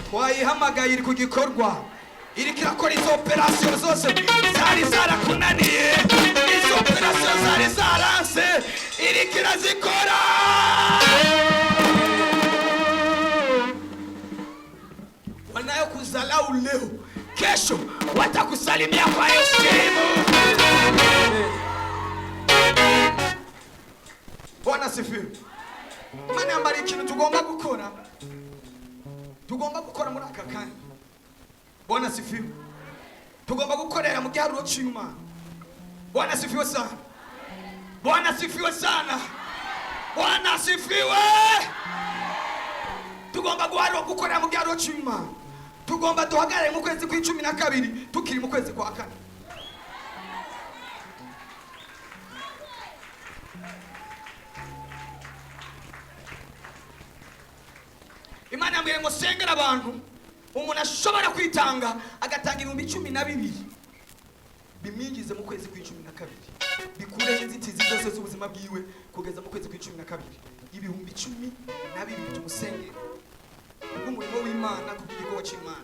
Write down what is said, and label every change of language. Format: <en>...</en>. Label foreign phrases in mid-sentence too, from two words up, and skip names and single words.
<rw>ndayihamagaye iri ku gikorwa iri kirakora izo operasiyo zose zari zarakunaniye izo operasiyo zari zaranse iri kirazikora</rw> <sw>wanayo kuzalau leo kesho watakusalimia kwa heshima. Bwana sifiwe.</sw> <rw>Imana yambara ikintu tugomba gukora muri aka kanya.</rw> <sw>Bwana sifiwe.</sw> <rw>Tugomba gukorera mu giharuro cy'Imana.</rw> <sw>Bwana sifiwe sana. Bwana sifiwe sana. Bwana sifiwe.</sw> <rw>Tugomba gukorera mu giharuro cy'Imana. Tugomba duhagarare mu kwezi kwa12 tukiri mu kwezi kwa 4. Imana yambwiye ngo sengera abantu umuntu ashobora kwitanga agatanga 12,000 bimwinjize mu kwezi kwa12 bikureho inzitizi zose z'ubuzima bwiwe kugeza mu kwezi kwa12 12,000 tumusengera umurimo w'Imana ku gikorwa cy'Imana.</rw>